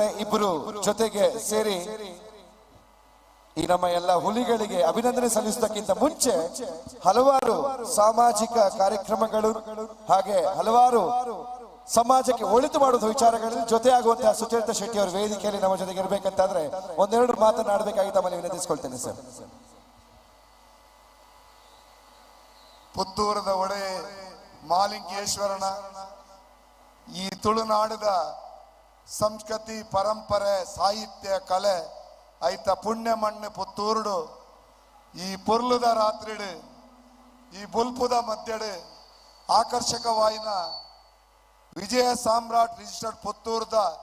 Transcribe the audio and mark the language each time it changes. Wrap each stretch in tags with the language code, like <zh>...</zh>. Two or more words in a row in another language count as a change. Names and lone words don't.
<kn>ಇಬ್ಬರು ಜೊತೆಗೆ ಸೇರಿ ಈ ನಮ್ಮ ಎಲ್ಲ ಹುಲಿಗಳಿಗೆ ಅಭಿನಂದನೆ ಸಲ್ಲಿಸುವುದಕ್ಕಿಂತ ಮುಂಚೆ ಹಲವಾರು ಸಾಮಾಜಿಕ ಕಾರ್ಯಕ್ರಮಗಳು ಹಾಗೆ ಹಲವಾರು ಸಮಾಜಕ್ಕೆ ಒಳಿತು ಮಾಡುವ ವಿಚಾರಗಳಲ್ಲಿ ಜೊತೆಯಾಗುವಂತಹ ಸುಚರಿತಾ ಶೆಟ್ಟಿ ಅವರ ವೇದಿಕೆಯಲ್ಲಿ ನಮ್ಮ ಜೊತೆಗೆ ಇರಬೇಕಂತಾದ್ರೆ ಒಂದೆರಡು ಮಾತನಾಡಬೇಕಾಗಿ ತಮ್ಮಲ್ಲಿ ವಿನಂತಿಸಿಕೊಳ್ತೇನೆ ಸರ್.</kn> <tcy>ಪುತ್ತೂರದ ಒಡೆ ಮಾಲಿಂಗೇಶ್ವರನ ಈ ತುಳುನಾಡದ ಸಂಸ್ಕೃತಿ ಪರಂಪರೆ ಸಾಹಿತ್ಯ ಕಲೆ ಐತ ಪುಣ್ಯ ಮಣ್ಣು ಪುತ್ತೂರುಡು ಈ ಪುರ್ಲುದ ರಾತ್ರಿಡು ಈ ಬುಲ್ಪುದ ಮಧ್ಯಡು ಆಕರ್ಷಕವಾಯಿನ ವಿಜಯ ಸಾಮ್ರಾಟ್ ರಿಜಿಸ್ಟರ್ಡ್ ಪುತ್ತೂರದ</tcy>